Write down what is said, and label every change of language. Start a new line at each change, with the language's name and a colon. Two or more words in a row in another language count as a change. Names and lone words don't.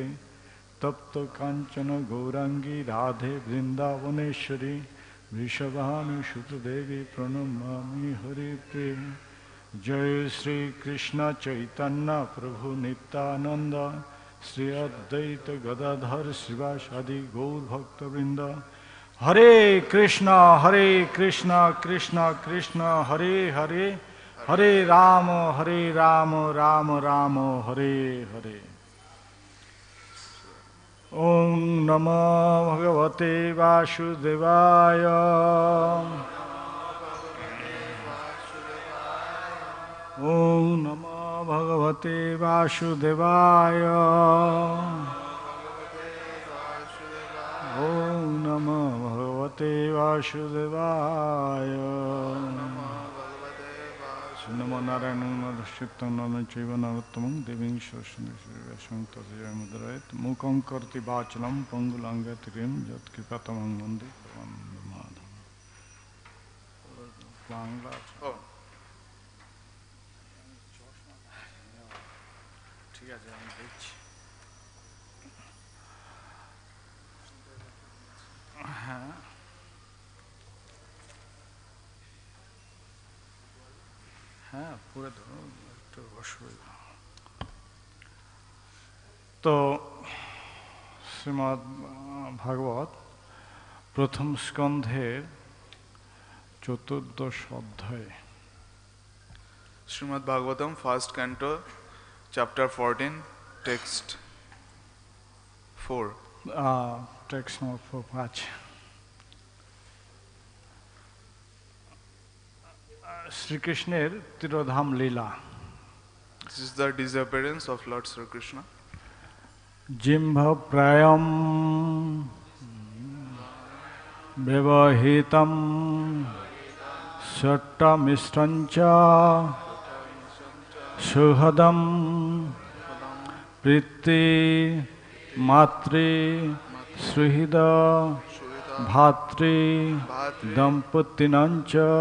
Sanskrit: तप्त कांचन गौरांगी राधे वृंदावनेश्वरी वृषभानुसुतदेवी प्रणमामि हरिप्रिये। जय श्री कृष्ण चैतन्य प्रभु नित्यानंद श्री अद्वैत गदाधर शिवासादि गौर भक्तवृंद। हरे कृष्ण कृष्ण कृष्ण हरे हरे हरे राम राम राम हरे हरे। ओम नमो भगवते वासुदेवाय। ओम नमो भगवते वासुदेवाय। ओम नमो भगवते वासुदेवाय। नमो नारायण नमस्कृतं नरं चैव नरोत्तमं देवीं सरस्वतीं तस्मै मुद्रयेत् मूकं करोति वाचालं पङ्गुलङ्घयते यत्कृपातमहं वन्दे परमाधवं।
Bangla: বাংলা ঠিক আছে আমি দেখছি। হ্যাঁ হ্যাঁ পুরো ধরো একটু অসুবিধা। তো শ্রীমদ্ ভাগবত প্রথম স্কন্ধের চতুর্দশ অধ্যায়ে
English: Srimad Bhagavatam, first canto, chapter 14, text 4. text number
Bangla: 5 শ্রীকৃষ্ণের তিরোধাম লীলা।
English: This is the disappearance of Lord Sri Krishna.
Sanskrit: জিম্ভ প্রায়ম ব্যবহিতম সট্টমিষ্টঞ্চ সুহদম প্রীতি মাতৃ সুহৃদ ভাতৃ দম্পতিনঞ্চ